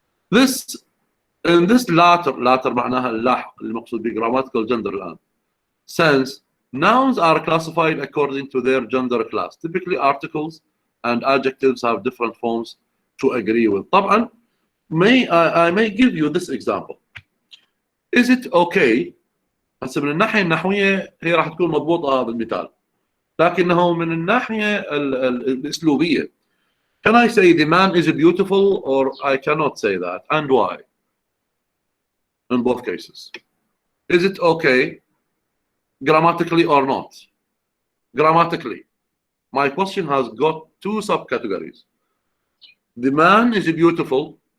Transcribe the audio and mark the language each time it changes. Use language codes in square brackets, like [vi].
[en] This in this latter [ar] معناها اللاحق المقصود ب [en] grammatical gender [ar] الآن [en] sense, Nouns are classified according to their gender class. Typically, articles and adjectives have different forms to agree with. طبعا I may give you this example. Is it okay? [ar] هسه من الناحية النحوية هي راح تكون مضبوطة هذا المثال. لكنه من الناحية الأسلوبية. [en] Can I say the man is beautiful, or I cannot say that, and why? In both cases. Is it okay grammatically or not? Grammatically. My question has got two subcategories. The man is beautiful.